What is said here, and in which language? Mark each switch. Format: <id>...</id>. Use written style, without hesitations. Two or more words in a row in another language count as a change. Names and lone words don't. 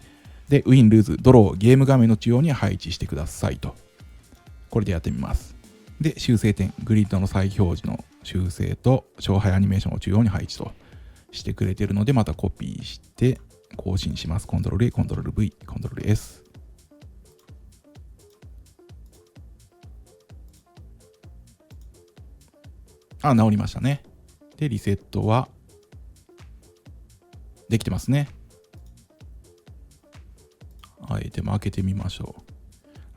<ja>で、ウィン、ルーズ、ドロー、ゲーム画面の中央に配置してくださいと。これでやってみます。で、修正点、グリッドの再表示の修正と勝敗アニメーションを中央に配置としてくれているので、またコピーして更新します。Ctrl+A、Ctrl+V、Ctrl+S。直りましたね。で、リセットはできてますね。アイテム開けてみましょう。</ja>